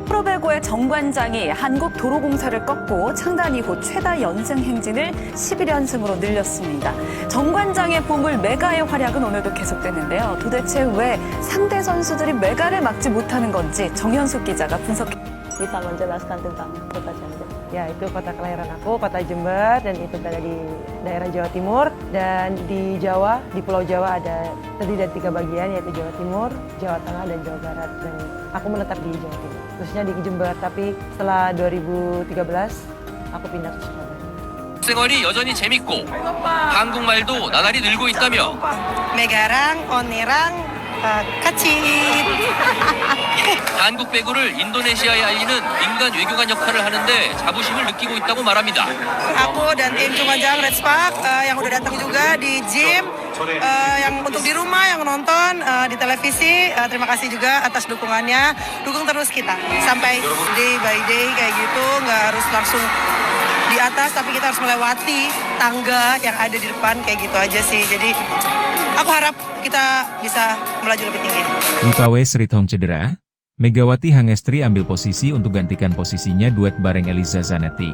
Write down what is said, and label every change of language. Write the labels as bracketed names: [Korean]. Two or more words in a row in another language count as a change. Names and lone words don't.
[Korean] 프로배구의 정관장이 한국도로공사를 꺾고 창단 이후 최다 연승 행진을 11연승으로 늘렸습니다. 정관장의 보물 메가의 활약은 오늘도 계속됐는데요. 도대체 왜 상대 선수들이 메가를 막지 못하는 건지 정현숙 기자가 분석했습니다. [Indonesian] Bisa menjelaskan tentang kota Jember. Ya, itu kota kelahiran aku, kota Jember, dan itu ada di daerah Jawa Timur. Dan di Jawa, di Pulau Jawa ada terdiri dari 3 bagian, yaitu Jawa Timur, Jawa Tengah, dan Jawa Barat. Dan aku menetap di Jawa Timur, khususnya di Jember. Tapi setelah 2013, aku pindah ke Surabaya. [Korean] 생활이 여전히 재밌고 한국말도 나날이 늘고 있다며 [Indonesian] Megarang, Onirang, Kacip. [Korean] 한국 배구를 인도네시아에 알리는 민간 외교관 역할을 하는데 자부심을 느끼고 있다고 말합니다. [Indonesian] Aku dan tim Cungajang Red Spark yang udah datang juga di gym, yang untuk di rumah, yang nonton di televisi, terima kasih juga atas dukungannya. Dukung terus kita sampai [English] day by day [Indonesian] kayak gitu, nggak harus langsung di atas, tapi kita harus melewati tangga yang ada di depan kayak gitu aja sih. Jadi aku harap kita bisa melaju lebih tinggi. Wipawe Srithong cedera, Megawati Hangestri ambil posisi untuk gantikan posisinya duet bareng Eliza Zanetti.